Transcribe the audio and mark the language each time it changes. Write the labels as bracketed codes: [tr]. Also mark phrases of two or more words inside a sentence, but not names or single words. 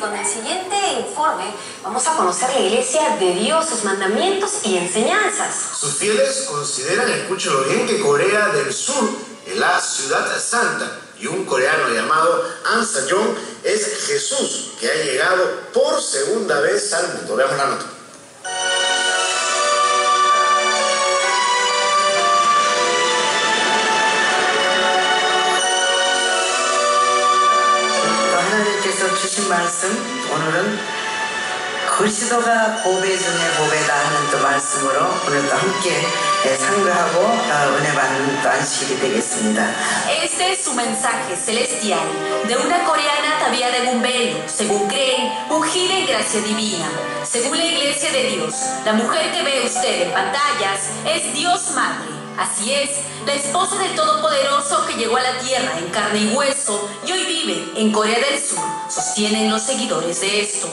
[es] En el siguiente informe vamos a conocer la Iglesia de Dios, sus mandamientos y enseñanzas. Sus fieles consideran escucho bien que Corea del Sur es la ciudad santa y un coreano llamado An Sa-young es Jesús que ha llegado por segunda vez al mundo. Veamos la nota. [ko] 주신 말씀, 오늘은 그리스도가 보배 중에 보배다 하는 또 말씀으로 오늘도 함께 상배하고 은혜 받는 또 안식일이 되겠습니다. [es] Este es su mensaje celestial de una coreana ataviada en un velo, según creen, ungida en gracia divina. Según la Iglesia de Dios, la mujer que ve usted en pantallas es Dios Madre. Así es, la esposa del Todopoderoso que llegó a la tierra en carne y hueso y hoy vive en Corea del Sur, sostienen los seguidores de esto.